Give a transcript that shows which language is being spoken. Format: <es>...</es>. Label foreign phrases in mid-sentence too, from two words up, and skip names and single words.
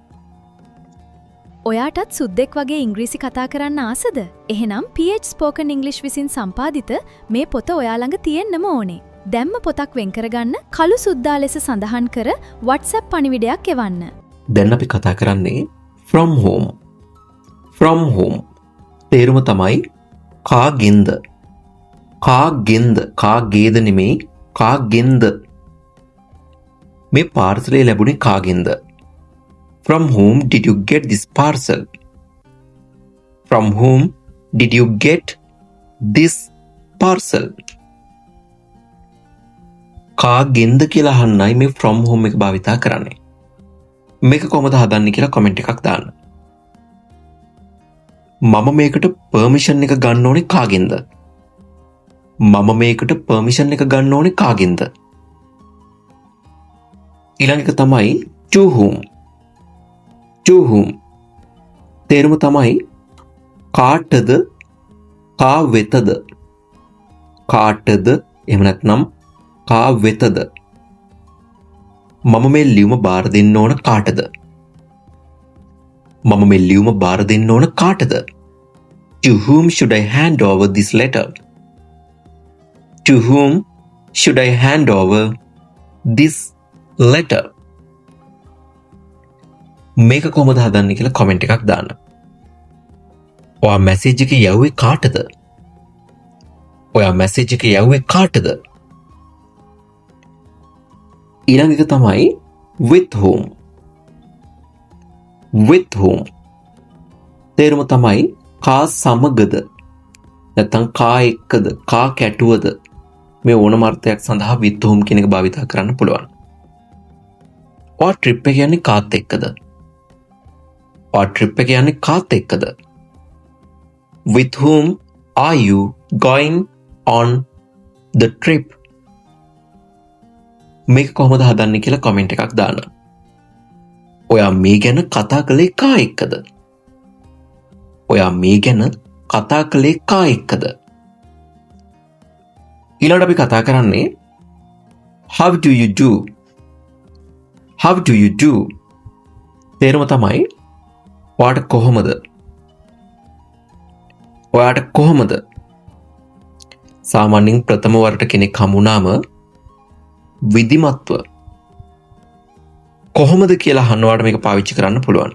<si>ඔයාටත් සුද්දෙක් වගේ ඉංග්‍රීසි කතා කරන්න ආසද? එහෙනම් PH Spoken English විසින් සම්පාදිත මේ පොත ඔයා ළඟ තියෙන්නම ඕනේ. දැම්ම පොතක් වෙන් කරගන්න කළු සුද්දා ලෙස සඳහන් කර WhatsApp පණිවිඩයක් එවන්න. දැන් අපි කතා කරන්නේ</si> <en>from home. from home.</en> <si>තේරුම තමයි කාගෙන්ද? කාගෙන්ද? කාගේද නෙමෙයි කාගෙන්ද? මේ පාර්සලේ ලැබුණේ කාගෙන්ද?</si> <en>From whom did you get this parcel? From whom did you get this parcel?</en> <si>කාගෙන්ද කියලා අහන්නයි මේ</si> <en>from whom</en> <si>එක භාවිතා කරන්නේ. මේක කොහොමද හදන්නේ කියලා කමෙන්ට් එකක් දාන්න. මම මේකට පර්මිෂන් එක ගන්න ඕනේ කාගෙන්ද? මම මේකට පර්මිෂන් එක ගන්න ඕනේ කාගෙන්ද? ඊළඟ එක තමයි</si> <en>to whom. to whom</en> <si>තේරුම තමයි කාටද කා වෙතද. කාටද එහෙම නැත්නම් කා වෙතද. මම මේ ලියුම බාර දෙන්න ඕන කාටද? මම මේ ලියුම බාර දෙන්න ඕන කාටද?</si> <en>To whom should I hand over this letter? To whom should I hand over this letter?</en> <si>මේක කොහොමද හදන්නේ කියලා කමෙන්ට් එකක් දාන්න. ඔයා මැසේජ් එක යවුවේ කාටද? ඔයා මැසේජ් එක යවුවේ කාටද? ඊළඟ එක තමයි</si> <en>with whom. with whom</en> <si>තේරුම තමයි කා සමගද නැත්නම් කා එක්කද කා කැටුවද. මේ ඕනම අර්ථයක් සඳහා</si> <en>with whom</en> <si>කියන එක භාවිතා කරන්න පුළුවන්. ඔයා ට්‍රිප් එක යන්නේ කාත් එක්කද? ඔයා ට්‍රිප් එක යන්නේ කාත් එක්කද?</si> <en>with whom are you going on the trip?</en> <si>මේක කොහොමද හදන්නේ කියලා කමෙන්ට් එකක් දාන්න. ඔයා මේ ගැන කතා කළේ කා එක්කද? ඔයා මේ ගැන කතා කළේ කා එක්කද? ඊළඟට අපි කතා කරන්නේ</si> <en>how do you do? how do you do?</en> <si>තේරුම තමයි ඔයාට කොහොමද? ඔයාට කොහොමද? සාමාන්‍යයෙන් ප්‍රථම වරට කෙනෙක් හමුුණාම විධිමත්ව කොහොමද කියලා අහන්නවාට මේක පාවිච්චි කරන්න පුළුවන්.</si>